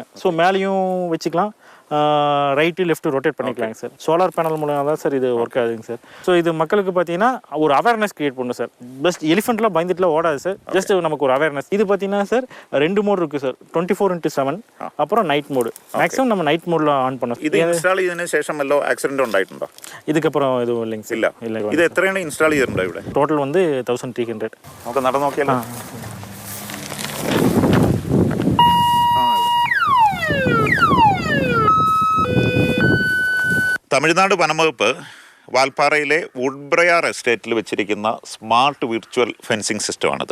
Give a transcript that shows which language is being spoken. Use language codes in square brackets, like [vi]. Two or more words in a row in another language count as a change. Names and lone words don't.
[ta] ஸோ மேலேயும் வச்சுக்கலாம், [en] right left rotate [ta] பண்ணிக்கலாங்க சார். [en] solar panel [ta] மூலம் தான் சார் இது [en] ஒர்க் ஆகுதுங்க [ta] சார். ஸோ இது மக்களுக்கு பார்த்தீங்கன்னா ஒரு [en] awareness create [ta] பண்ணும் சார். [en] best elephant [ta] பயந்துட்டுலாம் ஓடாது சார், [en] ஜஸ்ட் நமக்கு [ta] ஒரு அவேர்னஸ். இது பார்த்தீங்கன்னா சார் 2 மோட் இருக்குது சார், 24x7, அப்புறம் [en] night mode. மேக்ஸிமம் நம்ம night mode on [ta] பண்ணோம். [ml] ഇത് ഇൻസ്റ്റാൾ ചെയ്തതിനു ശേഷം വല്ല ആക്സിഡന്റ് ഉണ്ടായിട്ടുണ്ടോ? [ta] இதுக்கப்புறம் எதுவும் இல்லைங்க சார். [ml] ഇല്ല. ഇത് എത്രയാണ് ഇൻസ്റ്റാൾ ചെയ്തിട്ടുണ്ടോ ഇവിടെ? ടോട്ടൽ [ta] வந்து 1300. [ml] നമുക്ക് നടന്നു നോക്കിയാലോ? തമിഴ്നാട് വനംവകുപ്പ് വാൽപ്പാറയിലെ വുഡ്ബ്രയാർ എസ്റ്റേറ്റിൽ വെച്ചിരിക്കുന്ന [en] smart virtual fencing system.